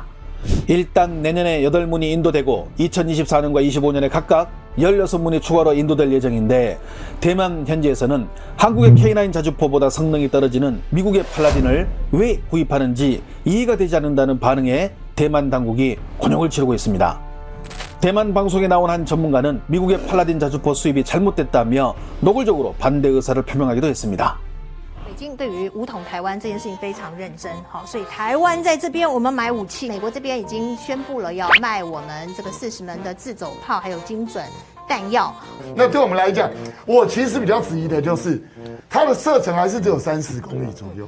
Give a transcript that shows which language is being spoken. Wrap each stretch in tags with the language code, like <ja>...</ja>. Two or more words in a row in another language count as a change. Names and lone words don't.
<ko>일단 내년에 8문이 인도되고 2024년과 25년에 각각 16문이 추가로 인도될 예정인데, 대만 현지에서는 한국의 K9 자주포보다 성능이 떨어지는 미국의 팔라딘을 왜 구입하는지 이해가 되지 않는다는 반응에 대만 당국이 곤욕을 치르고 있습니다. 대만 방송에 나온 한 전문가는 미국의 팔라딘 자주포 수입이 잘못됐다며 노골적으로 반대 의사를 표명하기도 했습니다.</ko> <zh>北京对于武统台湾这件事情非常认真，好，所以台湾在这边我们买武器，美国这边已经宣布了要卖我们这个40门的自走炮，还有精准弹药。那对我们来讲，我其实比较质疑的就是，它的射程还是只有30公里左右。</zh>